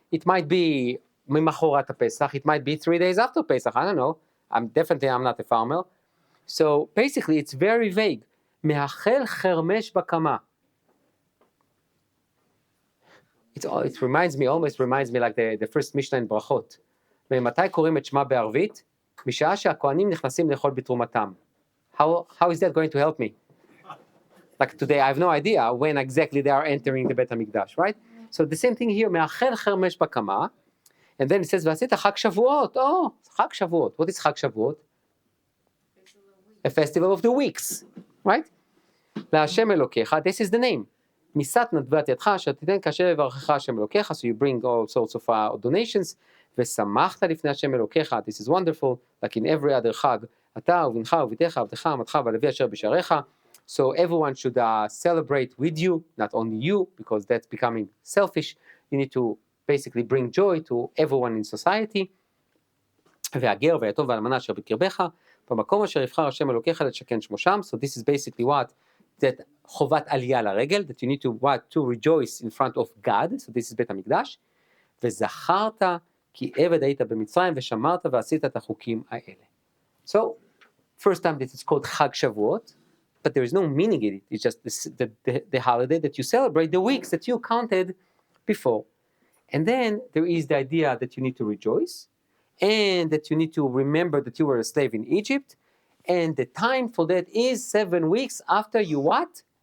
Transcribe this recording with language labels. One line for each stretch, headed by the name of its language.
English: It might be Mimachorat Pesach, it might be 3 days after Pesach, I don't know. I'm not a farmer. So basically, it's very vague.
Hebrew: Me'achel chermesh bakama.
English: It almost reminds me like the first Mishnah in Brachot.
Hebrew: ומתי קוראים את שמע בערבית? משעה שהכהנים נכנסים לאכול בתרומתם.
English: How is that going to help me? Like today, I have no idea when exactly they are entering the Bet HaMikdash, right? So the same thing here,
Hebrew: מאחל חרמש בקמה,
English: and then it says,
Hebrew: ועשית חג שבועות. Oh, חג שבועות.
English: What is חג שבועות? A festival of the weeks, right?
Hebrew: להשם אלוקיך,
English: this is the name.
Hebrew: מיסת נדבת ידך, אשר תיתן כאשר יברכך השם אלוקיך,
English: so you bring all sorts of donations,
Hebrew: ושמחת לפני השם אלוקיך,
English: this is wonderful, like in every other
Hebrew: חג, אתה ובנך וביתך, עבדך, עמתך ולוי אשר בשעריך,
English: so everyone should celebrate with you, not only you, because that's becoming selfish, you need to basically bring joy to everyone in society,
Hebrew: והגר והיתום והאלמנה אשר בקרבך, במקום אשר יבחר השם אלוקיך לשכן שמו שם,
English: so this is basically what?
Hebrew: That חובת עלייה לרגל,
English: that you need to rejoice in front of God, so this is
Hebrew: בית המקדש, וזכרת כי עבד היית במצרים ושמרת ועשית את החוקים האלה.
English: So, first time that it's called חג שבועות, but there is no meaning in it, it's just the holiday that you celebrate, the weeks that you counted before. And then there is the idea that you need to rejoice, and that you need to remember that you were a slave in Egypt, and the time for that is 7 weeks after you what?